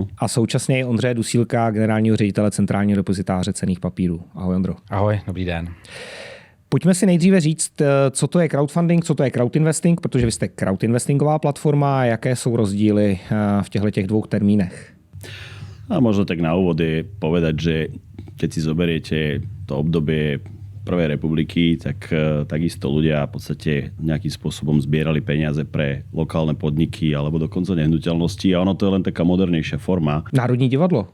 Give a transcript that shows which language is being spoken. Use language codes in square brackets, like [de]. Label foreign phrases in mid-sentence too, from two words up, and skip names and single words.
[cs] A současně i Ondřeje Dusílka, generálního ředitele Centrálního depozitáře cenných papírů. Ahoj, Ondro. Ahoj, dobrý den. Pojďme si nejdříve říct, co to je crowdfunding, co to je crowdinvesting, protože vy jste crowdinvestingová platforma a jaké jsou rozdíly v těchto dvou termínech. [sk] A možno tak na úvod je povedať, že keď si zoberiete to obdobie Prvej republiky, tak takisto ľudia v podstate nejakým spôsobom zbierali peniaze pre lokálne podniky alebo dokonca nehnuteľnosti a ono to je len taká modernejšia forma. [cs] Národní divadlo.